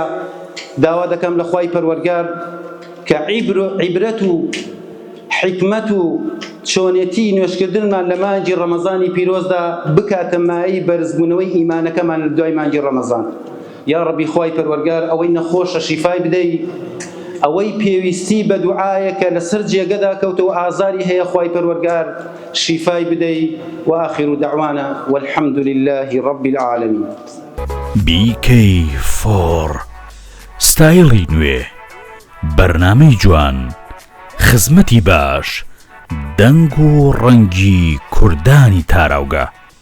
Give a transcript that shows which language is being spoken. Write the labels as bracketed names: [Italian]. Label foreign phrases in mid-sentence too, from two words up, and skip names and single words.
[Central Kurdish] داوا دەکەم لە خوای پەروەردگار کە عیبرەت و حکمت و چۆنێتی نوێشکردنمان لە مانگی ڕەمەزانی پیرۆزدا بکاتە مایەی بەرزبوونەوەی ئیمانەکەمان لە دوای مانگی ڕەمەزان یا ڕەبی خوای پەروەردگار ئەوەی نەخۆشە شیفای بدەی ئەوەی پێویستی بە دوعایەکە لەسەر جێگەدا کەوتەوە ئازاری هەیە خوای پەروەردگار شیفای بدەی و [Arabic] آخر دعوانا والحمد لله رب العالمين [Central Kurdish] BK4 ستایلی نوێ بەرنامەی جوان خزمەتی باش دەنگ و ڕەنگی کوردانی تاراوگە